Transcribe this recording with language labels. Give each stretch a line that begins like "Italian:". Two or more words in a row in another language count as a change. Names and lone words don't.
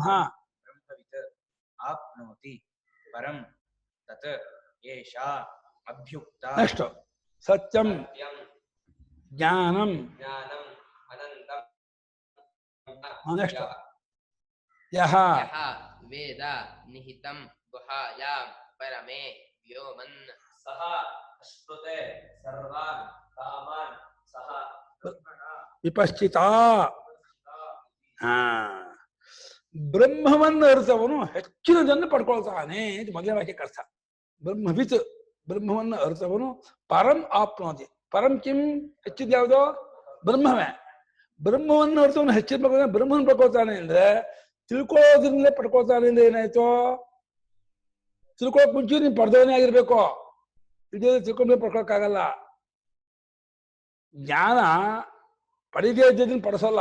Sanskrit: ಬ್ರಹ್ಮವಿತ್ ಆಪ್ನೋತಿ ಪರಂ ತತ್ ಏಷಾ ಅಭ್ಯುಕ್ತ ನೆಕ್ಸ್ಟ್ ಸತ್ಯಂ ಜ್ಞಾನಂ ಜ್ಞಾನಂ ಅನಂತಂ ನೆಕ್ಸ್ಟ್ ಯಹ ಯಹ ವೇದ ನಿಹಿತಂ ಗುಹಾಯಾಂ ಪರಮೇ ವ್ಯೋಮನ್ ಸಹ ಅಶ್ನುತೆ ಸರ್ವಾನ್ ಕಾಮಾನ್ ಸಹ ವಿಪಶ್ಚಿತ.
Kannada: ಬ್ರಹ್ಮವನ್ನು ಅರಿತವನು ಹೆಚ್ಚಿನದನ್ನು ಪಡ್ಕೊಳ್ತಾನೆ ಇದು ಮೊದಲನೇ ವಾಕ್ಯಕ್ಕೆ ಅರ್ಥ. ಬ್ರಹ್ಮವಿತ್ ಬ್ರಹ್ಮವನ್ನು ಅರಿತವನು
Sanskrit: ಪರಂ ಆಪ್ನೋತಿ. ಪರಂ ಕಿಂ
Kannada: ಹೆಚ್ಚಿದ ಯಾವುದೋ ಬ್ರಹ್ಮವೇ. ಬ್ರಹ್ಮವನ್ನು ಅರಿತವನು ಹೆಚ್ಚಿನ ಬ್ರಹ್ಮವನ್ನು ಪಡ್ಕೊಳ್ತಾನೆ ಅಂದ್ರೆ ತಿಳ್ಕೊಳ್ಳೋದ್ರಿಂದಲೇ ಪಡ್ಕೊಳ್ತಾನೆ ಅಂದ್ರೆ ಏನಾಯ್ತು? ತಿಳ್ಕೊಳ್ಳೋಕೆ ಮುಂಚೆ ನೀನು ಪಡೆದವನೇ ಆಗಿರ್ಬೇಕು. ಇದೇ ತಿಳ್ಕೊಂಡ್ರೆ ಪಡ್ಕೊಳಕ್ಕಾಗಲ್ಲ. ಜ್ಞಾನ ಪಡೆದೇ ಇದ್ದದನ್ನು ಪಡಿಸೋಲ್ಲ.